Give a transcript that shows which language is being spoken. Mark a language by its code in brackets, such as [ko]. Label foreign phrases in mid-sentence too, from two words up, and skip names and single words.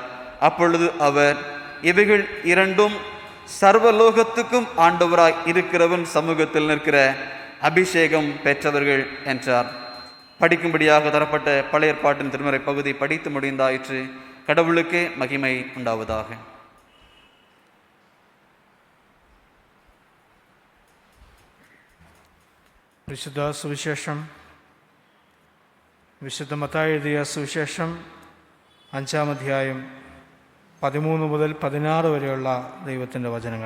[ta] அப்பொழுது அவர், இவைகள் 2ம் சர்வலோகத்துக்கும் ஆண்டவராய் இருக்கிறவன் சமூகத்தில் நிற்கிற அபிஷேகம் பெற்றவர்கள் என்றார். படிக்கும்படியாக தரப்பட்ட பழைய ஏற்பாட்டின் திருமறை பகுதி படித்து முடிந்தாயிற்று. கடவுளுக்கே மகிமை உண்டாவதாக. [ml] വിശുദ്ധ സുവിശേഷം വിശുദ്ധ മത്തായി എഴുതിയ സുവിശേഷം 5-ാം അധ്യായം 13 മുതൽ 16 വരെയുള്ള ദൈവത്തിൻ്റെ വചനങ്ങൾ.